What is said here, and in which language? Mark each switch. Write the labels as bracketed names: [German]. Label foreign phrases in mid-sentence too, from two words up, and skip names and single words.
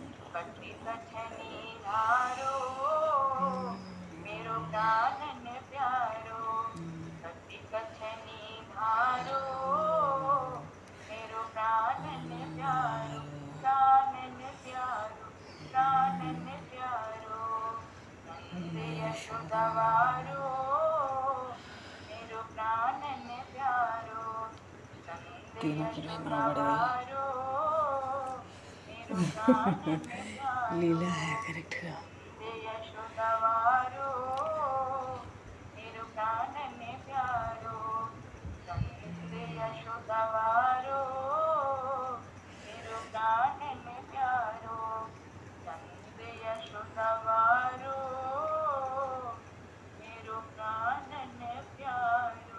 [Braj] कटी कछनी धारो मेरो प्राणन प्यारो, कटी कछनी धारो मेरो प्राणन प्यारो, प्राणन प्यारो, प्राणन प्यारो। नंद यशोदा वारो मेरो प्राणन प्यारो, नंद [Hindi] तीनों की महिमा [Braj] यशोदा [Hindi] बढ़ गई। [Braj] वारो मेरो प्राणन प्यारो। [Hindi] लीला है करेक्ट है। [Braj] नंद यशोदा वारो मेरो प्राणन प्यारो, नंद यशोदा वारो मेरो प्राणन प्यारो, नंद यशोदा वारो मेरो प्राणन प्यारो।